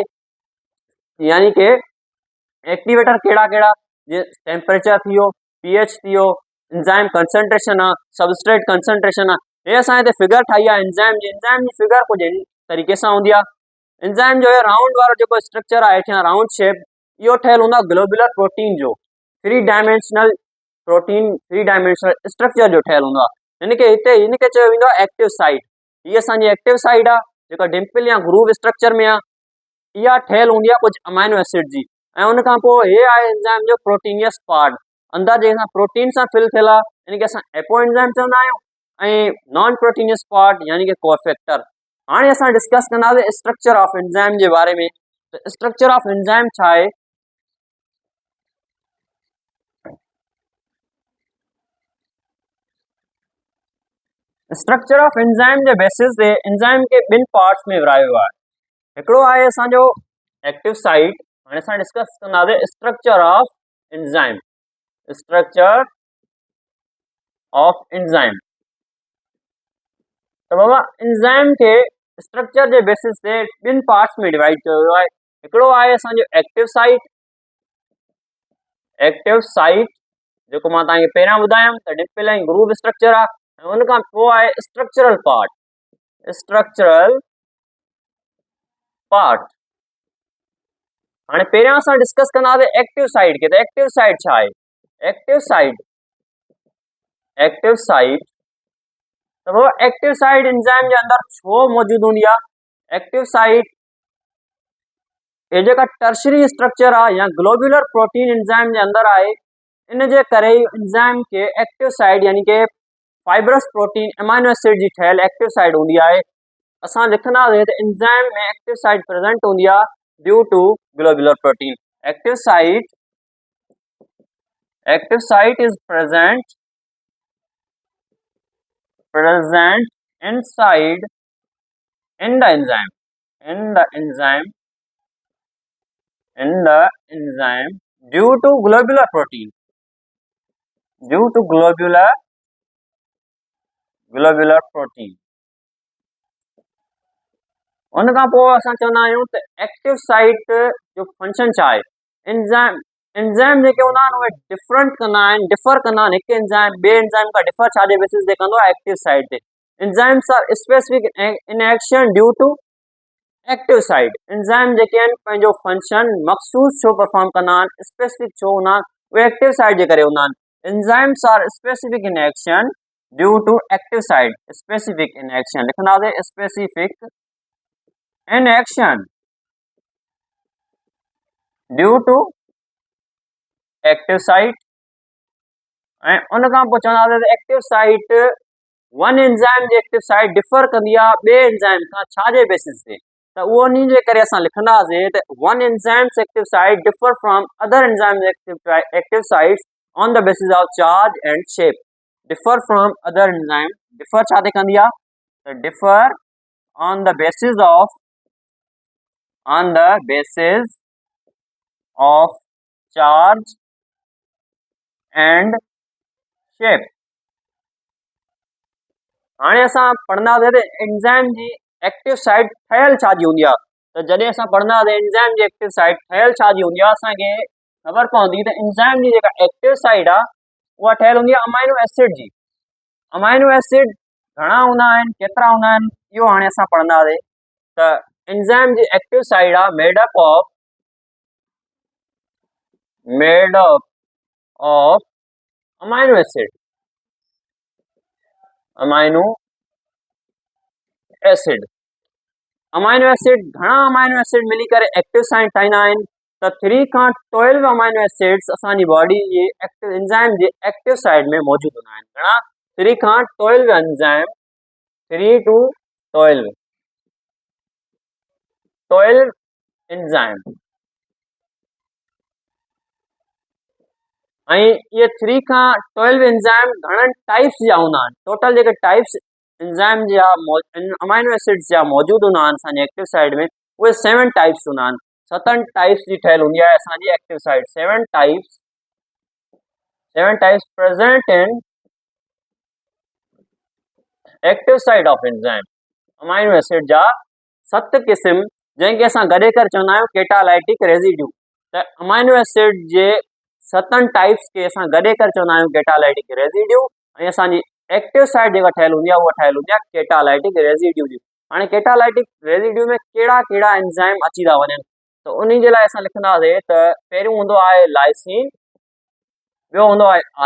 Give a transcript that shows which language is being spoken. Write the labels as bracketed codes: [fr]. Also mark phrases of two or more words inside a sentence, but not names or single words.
[sd] यानी कि एक्टिवेटर कहिड़ा कहिड़ा? जीअं टेम्परेचर थी वियो, pH थी वियो, [en] enzyme concentration [sd] आहे, [en] substrate concentration [sd] आहे। हे असां हिते फिगर ठाही आहे एंजाइम जी फिगर कुझु अहिड़ी तरीक़े सां हूंदी आहे। एंजाइम जो राउंड वारो जेको स्ट्रक्चर आहे हेठियां [en] round shape, [sd] इहो ठहियलु हूंदो आहे [en] globular protein [sd] जो, [en] three dimensional protein, three dimensional structure [sd] जो ठहियलु हूंदो आहे। यानी कि हिते हिनखे चयो वेंदो आहे [en] active site. [sd] हीअ असांजी [en] active site [sd] आहे जेका डिम्पल या [en] groove structure [sd] में आहे। इहा ठहियलु हूंदी आहे कुझु [en] amino acid [sd] जी, ऐं उन खां पोइ हे आहे एंजाइम जो [en] proteinous part, [sd] अंदरि जेका प्रोटीन सां फिल थियल आहे, यानी कि असां [en] apo enzyme [sd] चवंदा आहियूं, ऐं [en] non proteinous part [sd] यानी कि कोफैक्टर। हाणे असां डिस्कस कंदासीं [en] structure of enzyme [sd] जे बारे में। त [en] structure of enzyme [sd] छा आहे? [en] structure of enzyme [sd] जे बेसिस ते एंजाइम खे ॿिनि पार्ट्स में विरायो वियो आहे। हिकिड़ो आहे असांजो [en] active site. [sd] हाणे असां डिस्कस कंदासीं [en] structure of enzyme. structure of enzyme, [sd] त बाबा एंजाइम खे स्ट्रक्चर जे बेसिस ते ॿिनि पार्ट्स में डिवाइड कयो वियो आहे। हिकिड़ो आहे असांजो [en] active site. active site [sd] जेको मां तव्हांखे पहिरियां ॿुधायमि त डिम्पल ऐं [en] groove structure [sd] आहे, ऐं उन खां पोइ आहे [en] structural part. structural part [sd] हाणे पहिरियां असां डिस्कस कंदासीं [en] active site [sd] खे। त [en] active site [sd] छा आहे? [en] active site [sd] त वो [en] active site [sd] एंजाइम जे अंदरि छो मौजूदु हूंदी आहे? [en] active site [sd] ये जेका [en] tertiary structure [sd] आहे या [en] globular protein enzyme [sd] जे अंदरि आहे, इन जे करे एंजाइम के [en] active site [sd] यानी कि [en] fibrous protein amino acid [sd] जी ठहियल [en] active site [sd] हूंदी आहे। असां लिखंदासीं त एंजाइम में [en] active site present [sd] हूंदी आहे [en] due to globular protein. active site is present inside in the enzyme due to globular protein, [sd] उन खां पोइ असां चवंदा आहियूं त [en] active site [sd] जो फंक्शन छा आहे? एंजाइम जेके हूंदा आहिनि उहे डिफर कंदा आहिनि हिकु एंजाइम ॿिए एंजाइम खां डिफर छाजे बेसिस ते कंदो आहे? [en] active site ते। enzymes are specific in action due to active site. [sd] एंजाइम जेके आहिनि पंहिंजो फंक्शन मखसूस छो परफॉर्म कंदा आहिनि, स्पेसिफिक छो हूंदा आहिनि, उहे [en] active site [sd] जे करे हूंदा आहिनि। [en] enzymes are specific in action due to active site. specific in action लिखंदासीं, specific in action due to active site. [sd] ऐं उन खां पोइ चवंदासीं त [en] active site one enzyme [sd] जी [en] active site [sd] डिफर कंदी आहे ॿिए एंजाइम खां छाजे बेसिस ते? त उहो उन जे करे असां लिखंदासीं त [en] one enzymes active site differ from other enzymes active sites on the basis of charge and shape. differ from other enzyme, [sd] डिफर छा ते कंदी आहे? [en] त differ on the basis of charge and shape. [sd] हाणे असां पढ़ंदासीं त एंजाइम जी [en] active site [sd] ठहियल छाजी हूंदी आहे। त जॾहिं असां पढ़ंदासीं एंजाइम जी [en] active site [sd] ठहियल छाजी हूंदी आहे, असांखे ख़बर पवंदी त एंजाइम जी जेका [en] active site [sd] आहे उहा ठहियल हूंदी आहे [en] amino acid [sd] जी। [en] amino acid [sd] घणा हूंदा आहिनि, केतिरा हूंदा आहिनि, इहो हाणे असां पढ़ंदासीं। त एंजाइम जी [en] active site [sd] आहे [en] made up of amino acid. amino acid [sd] घणा [en] amino acid [sd] मिली करे [en] active site [sd] ठाहींदा आहिनि? त 3 खां 12 [en] amino acids [sd] असांजी बॉडी जी एंजाइम जी [en] active site [sd] में मौजूदु हूंदा आहिनि। घणा? 3 खां 12 एंजाइम, 3 to 12 एंजाइम। ऐं इहे 3 खां 12 एंजाइम घणनि टाइप्स जा हूंदा आहिनि। टोटल जेके टाइप्स एंजाइम जा [en] amino acids [sd] जा मौजूदु हूंदा आहिनि असांजे [en] active side [sd] में, उहे 7 टाइप्स हूंदा आहिनि। 7 टाइप्स जी ठहियल हूंदी आहे असांजी [en] active side. 7 types present in active side of enzyme. [sd] अमाइनो एसिड जा 7 क़िस्म जंहिंखे असां गॾे करे चवंदा आहियूं [en] catalytic residue. [sd] त [en] amino acid [sd] जे 7 टाइप्स खे असां गॾे करे चवंदा आहियूं [en] catalytic residue. [sd] ऐं असांजी [en] active side [sd] जेका ठहियल हूंदी आहे उहा ठहियल हूंदी आहे [en] catalytic residue [sd] जी। हाणे [en] catalytic residue [sd] में कहिड़ा कहिड़ा एंजाइम अची था वञनि, त उन जे लाइ असां लिखंदासीं त पहिरियों हूंदो आहे लाइसिन, ॿियो हूंदो आहे